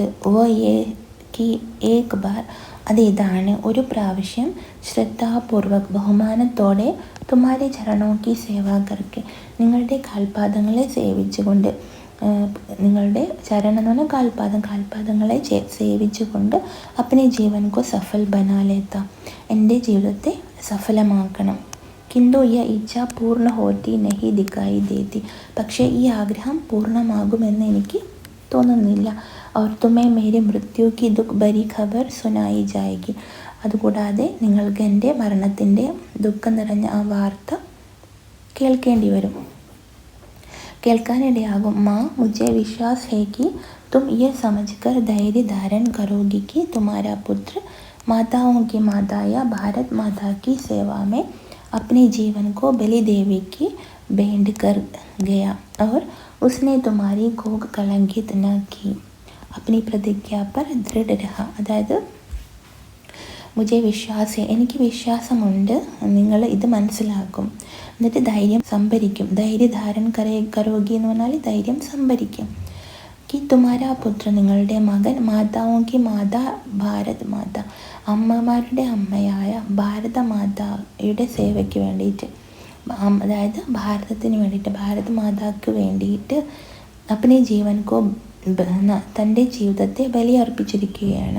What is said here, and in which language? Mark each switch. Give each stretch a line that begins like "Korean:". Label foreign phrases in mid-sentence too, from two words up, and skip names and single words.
Hindi: वो एक बार,
Malayalam: അത് ഇതാണ്, ഒരു പ്രാവശ്യം ശ്രദ്ധാപൂർവക് ബഹുമാനത്തോടെ
Hindi: तुम्हारे चरणों की सेवा करके,
Malayalam: നിങ്ങളുടെ കാൽപാദങ്ങളെ സേവിച്ചുകൊണ്ട്, നിങ്ങളുടെ ചരണം എന്ന് പറഞ്ഞാൽ കാൽപാദങ്ങളെ സേവിച്ചുകൊണ്ട്
Hindi: अपने जीवन को सफल बना लेता,
Malayalam: എൻ്റെ ജീവിതത്തെ സഫലമാക്കണം.
Hindi: किंतु यह इच्छा पूर्ण होती नहीं दिखाई देती.
Malayalam: പക്ഷേ ഈ ആഗ്രഹം പൂർണ്ണമാകുമെന്ന് എനിക്ക് തോന്നുന്നില്ല.
Hindi: और तुम्हें मेरे मृत्यु की दुख भरी खबर सुनाई जाएगी.
Malayalam: അതുകൂടാതെ നിങ്ങൾക്ക് എൻ്റെ മരണത്തിൻ്റെ ദുഃഖം നിറഞ്ഞ ആ വാർത്ത കേൾക്കേണ്ടി വരും, കേൾക്കാനിടയാകും.
Hindi: मां मुझे विश्वास है कि तुम ये समझकर धैर्य धारण करोगी कि तुम्हारा पुत्र माताओं की माता या भारत माता की सेवा में अपने जीवन को बलि देवी की भेंट कर गया और उसने तुम्हारी कोख कलंकित न की. अपनी प्रतिज्ञा पर दृढ़ रहा.
Malayalam: അതായത്
Hindi: मुझे विश्वास,
Malayalam: എനിക്ക് വിശ്വാസമുണ്ട് നിങ്ങൾ ഇത് മനസ്സിലാക്കും, എന്നിട്ട് ധൈര്യം സംഭരിക്കും.
Hindi: धैर्य धारण करोगी
Malayalam: എന്ന് പറഞ്ഞാൽ ധൈര്യം സംഭരിക്കും.
Hindi: कि तुम्हारा पुत्र,
Malayalam: നിങ്ങളുടെ മകൻ,
Hindi: माताओं की माता भारत माता,
Malayalam: അമ്മമാരുടെ അമ്മയായ ഭാരത മാതായുടെ സേവയ്ക്ക് വേണ്ടിയിട്ട്, അതായത് ഭാരതത്തിന് വേണ്ടിയിട്ട്, ഭാരത മാതാക്ക് വേണ്ടിയിട്ട്
Hindi: अपने जीवन को,
Malayalam: തൻ്റെ ജീവിതത്തെ ബലിയർപ്പിച്ചിരിക്കുകയാണ്.